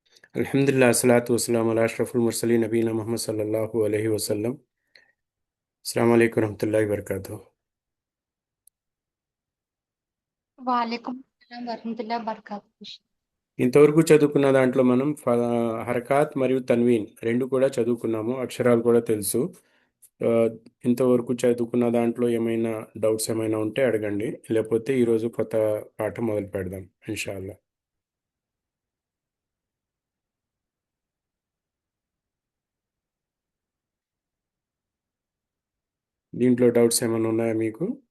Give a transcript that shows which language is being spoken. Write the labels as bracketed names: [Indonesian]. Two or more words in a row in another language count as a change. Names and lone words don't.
[Arabic] الحمد لله الصلاة والسلام على أشرف المرسلين نبينا محمد صلى الله عليه وسلم. السلام عليكم ورحمة الله وبركاته. وعليكم السلام ورحمة الله وبركاته. [Telugu] ఇంతవరకు చదువుకున్న దాంట్లో మనం హరకాత్ మరియు తన్వీన్ రెండు కూడా చదువుకున్నాము, అక్షరాలు కూడా తెలుసు. ఆ, ఇంతవరకు చదువుకున్న దాంట్లో ఏమైనా డౌట్స్ ఏమైనా ఉంటే అడగండి, లేకపోతే ఈరోజు కొత్త పాఠం మొదలు పెడదాం ఇన్షాల్లా. దీంట్లో డౌట్స్ ఏమైనా ఉన్నాయా మీకు?